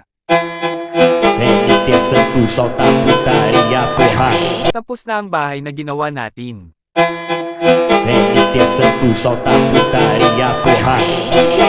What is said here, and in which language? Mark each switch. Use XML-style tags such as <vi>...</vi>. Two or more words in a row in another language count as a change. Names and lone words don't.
<pt>NT Santos solta putaria, porra.</pt> <tl>Tapos na ang bahay na ginawa natin.</tl> <pt>NT Santos solta putaria, porra.</pt>